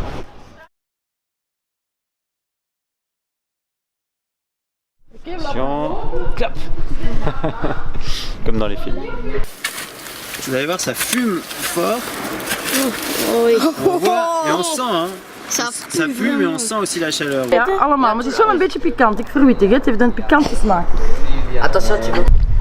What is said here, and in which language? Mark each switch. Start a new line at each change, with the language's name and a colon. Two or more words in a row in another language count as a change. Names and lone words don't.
French: Attention, clap. Comme dans les films. Vous allez voir, ça fume fort. Oh, oui. On voit et on sent, hein. Ça fume et on sent aussi la chaleur.
Dutch: Ja, allemaal, maar het is wel een beetje pikant. Ik verwittig, het heeft een pikante smaak.
French: Attention, tu veux.